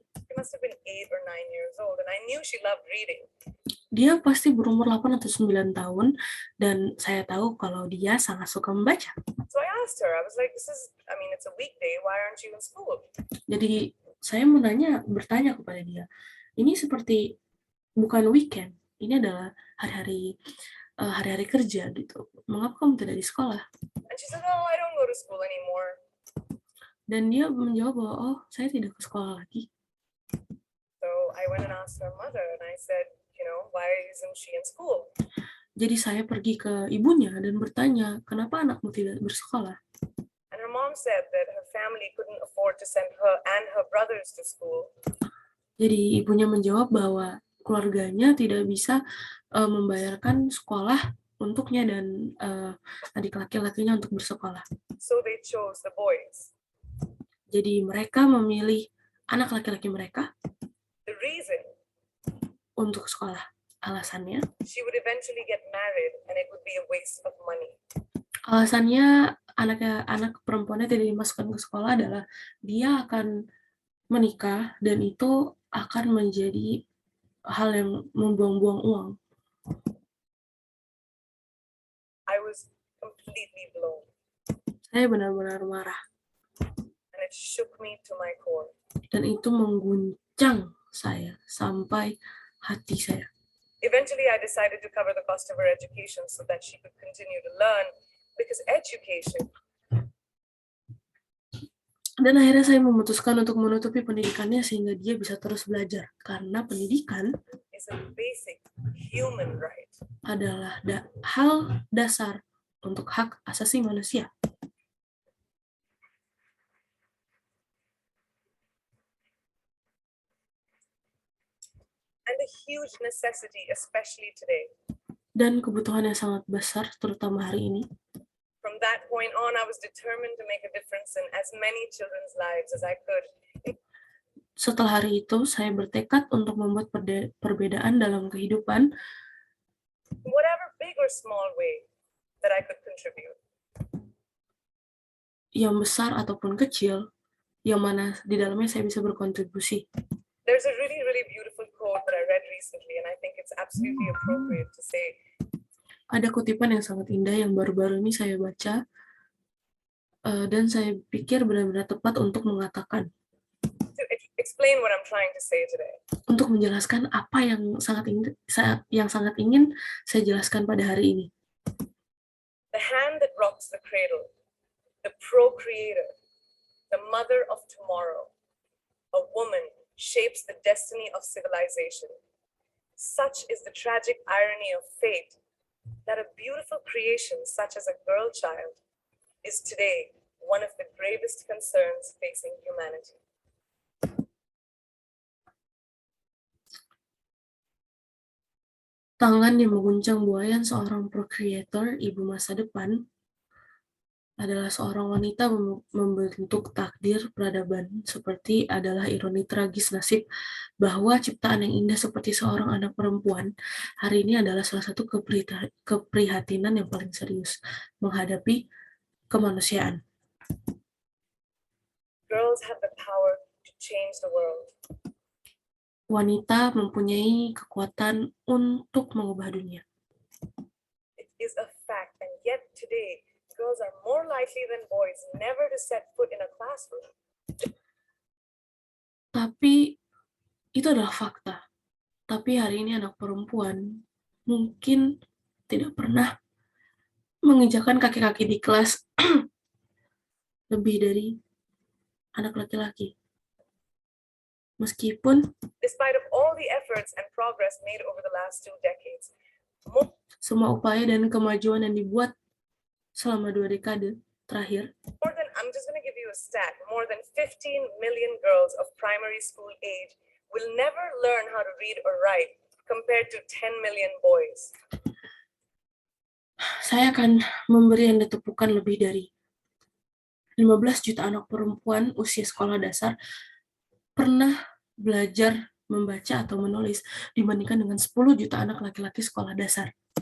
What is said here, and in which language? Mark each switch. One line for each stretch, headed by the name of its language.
English: She must have been 8 or 9 years old and I knew she loved reading.
Indonesian: Dia pasti berumur 8 atau 9 tahun dan saya tahu kalau dia sangat suka membaca.
English: So I asked her, I was like, it's a weekday, why aren't you in school?
Indonesian: Jadi saya bertanya kepada dia, ini seperti bukan weekend, ini adalah hari-hari kerja gitu. Mengapa kamu tidak di sekolah?
English: And she said, oh, I don't go to school anymore.
Indonesian: Dan dia menjawab bahwa, oh, saya tidak ke sekolah lagi.
English: So I went and asked her mother and I said, why isn't she in school?
Indonesian: Jadi saya pergi ke ibunya dan bertanya, kenapa anakmu tidak bersekolah?
English: And her mom said that her family couldn't afford to send her and her brothers to school.
Indonesian: Jadi ibunya menjawab bahwa keluarganya tidak bisa membayarkan sekolah untuknya dan adik laki-lakinya untuk bersekolah.
English: So they chose the boys.
Indonesian: Jadi mereka memilih anak laki-laki mereka.
English: The reason
Indonesian: untuk sekolah. Alasannya,
English: she would eventually get married and it would be a waste of money.
Indonesian: Alasannya anak perempuannya tidak dimasukkan ke sekolah adalah dia akan menikah dan itu akan menjadi hal yang membuang-buang uang.
English: I was completely blown.
Indonesian: Saya benar-benar marah.
English: And it shook me to my core.
Indonesian: Dan itu mengguncang saya sampai hati saya.
English: Eventually, I decided to cover the cost of her education so that she could continue to learn, because education
Indonesian: Dan akhirnya saya memutuskan untuk menutupi pendidikannya sehingga dia bisa terus belajar. Karena pendidikan
English: is a basic human right.
Indonesian: adalah hal dasar untuk hak asasi manusia.
English: And a huge necessity, especially today.
Indonesian: Dan kebutuhan yang sangat besar, terutama hari ini.
English: From that point on, I was determined to make a difference in as many children's lives as I could.
Indonesian: Setelah hari itu, saya bertekad untuk membuat perbedaan dalam kehidupan,
English: In whatever big or small way that I could contribute.
Indonesian: yang besar ataupun kecil, yang mana di dalamnya saya bisa berkontribusi.
English: There's a really, really beautiful quote that I read recently, and I think it's absolutely appropriate to say.
Indonesian: Ada kutipan yang sangat indah yang baru-baru ini saya baca, dan saya pikir benar-benar tepat untuk mengatakan,
English: To explain what I'm trying to say today.
Indonesian: untuk menjelaskan apa yang sangat ingin saya jelaskan pada hari ini.
English: The hand that rocks the cradle, the procreator, the mother of tomorrow, a woman shapes the destiny of civilization. Such is the tragic irony of fate that a beautiful creation such as a girl child is today one of the gravest concerns facing humanity.
Indonesian: Tangan yang mengguncang buayan seorang procreator, ibu masa depan, adalah seorang wanita membentuk takdir peradaban, seperti adalah ironi tragis nasib bahwa ciptaan yang indah seperti seorang anak perempuan hari ini adalah salah satu keprihatinan yang paling serius menghadapi kemanusiaan.
English: Girls have the power to change the world.
Indonesian: Wanita mempunyai kekuatan untuk mengubah dunia.
English: It is a fact, and yet today girls are more likely than boys never to set foot in a classroom.
Indonesian: Tapi itu adalah fakta. Tapi hari ini anak perempuan mungkin tidak pernah menginjakkan kaki-kaki di kelas lebih dari anak laki-laki. Meskipun
English: Despite of all the efforts and progress made over the last 2 decades,
Indonesian: semua upaya dan kemajuan yang dibuat selama 2 dekade terakhir,
English: I'm just going to give you a stat, more than 15 million girls of primary school age will never learn how to read or write compared to 10 million boys.
Indonesian: Saya akan memberi Anda tepukan lebih dari 15 juta anak perempuan usia sekolah dasar pernah belajar membaca atau menulis dibandingkan dengan 10 juta anak laki-laki sekolah dasar.